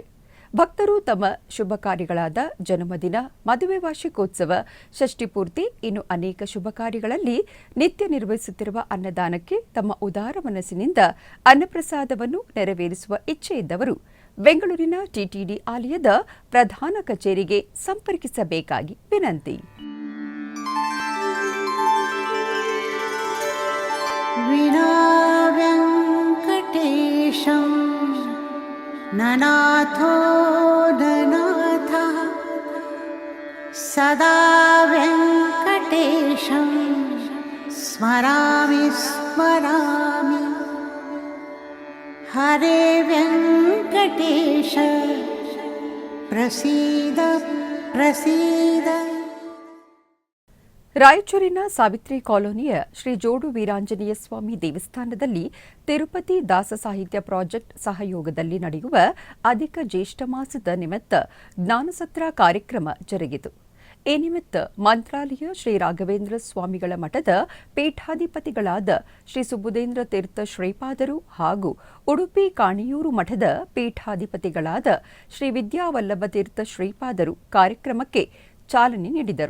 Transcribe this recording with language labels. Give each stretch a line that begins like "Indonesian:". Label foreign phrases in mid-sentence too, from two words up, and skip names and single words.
Kannada: ಭಕ್ತರು ತಮ್ಮ ಶುಭ ಕಾರ್ಯಗಳಾದ ಜನ್ಮದಿನ, ಮದುವೆ ವಾರ್ಷಿಕೋತ್ಸವ, ಷಷ್ಠಿಪೂರ್ತಿ, ಇನ್ನು ಅನೇಕ ಶುಭ ಕಾರ್ಯಗಳಲ್ಲಿ ನಿತ್ಯ ನಿರ್ವಹಿಸುತ್ತಿರುವ ಅನ್ನದಾನಕ್ಕೆ ತಮ್ಮ ಉದಾರ ಮನಸ್ಸಿನಿಂದ ಅನ್ನಪ್ರಸಾದವನ್ನು ನೆರವೇರಿಸುವ ಇಚ್ಛೆ ಇದ್ದವರು ಬೆಂಗಳೂರಿನ ಟಿಟಿಡಿ ಆಲಯದ ಪ್ರಧಾನ ಕಚೇರಿಗೆ ಸಂಪರ್ಕಿಸಬೇಕಾಗಿ ವಿನಂತಿ.
Sanskrit: ननाथो ननाथः सदा वेङ्कटेशं स्मरामि स्मरामि. हरे वेङ्कटेश प्रसीद प्रसीद.
Kannada: ರಾಯಚೂರಿನ ಸಾವಿತ್ರಿ ಕಾಲೋನಿಯ ಶ್ರೀ ಜೋಡು ವೀರಾಂಜನೇಯ ಸ್ವಾಮಿ ದೇವಸ್ಥಾನದಲ್ಲಿ ತಿರುಪತಿ ದಾಸ ಸಾಹಿತ್ಯ ಪ್ರಾಜೆಕ್ಟ್ ಸಹಯೋಗದಲ್ಲಿ ನಡೆಯುವ ಅಧಿಕ ಜ್ಯೇಷ್ಠ ಮಾಸದ ನಿಮಿತ್ತ ಜ್ಞಾನಸತ್ರ ಕಾರ್ಯಕ್ರಮ ಜರುಗಿತು. ಈ ನಿಮಿತ್ತ ಮಂತ್ರಾಲಯ ಶ್ರೀ ರಾಘವೇಂದ್ರ ಸ್ವಾಮಿಗಳ ಮಠದ ಪೀಠಾಧಿಪತಿಗಳಾದ ಶ್ರೀ ಸುಬುಧೇಂದ್ರ ತೀರ್ಥ ಶ್ರೀಪಾದರು ಹಾಗೂ ಉಡುಪಿ ಕಾಣಿಯೂರು ಮಠದ ಪೀಠಾಧಿಪತಿಗಳಾದ ಶ್ರೀ ವಿದ್ಯಾವಲ್ಲಭ ತೀರ್ಥ ಶ್ರೀಪಾದರು ಕಾರ್ಯಕ್ರಮಕ್ಕೆ ಚಾಲನೆ ನೀಡಿದರು.